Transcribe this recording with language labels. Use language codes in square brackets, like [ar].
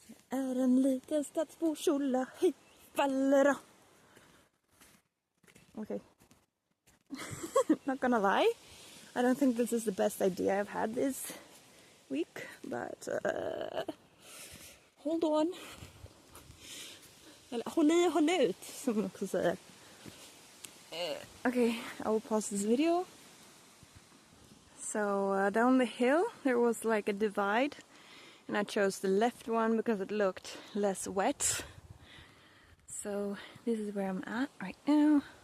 [sv] Är en liten stadsbo, tjolla hej fallera. [en] Okay. Not gonna lie, I don't think this is the best idea I've had this week, but hold on. [sv] Eller håll ut, som man också säger. [en] Okay, I will pause this video. So down the hill there was like a divide, and I chose the left one because it looked less wet. So this is where I'm at right now.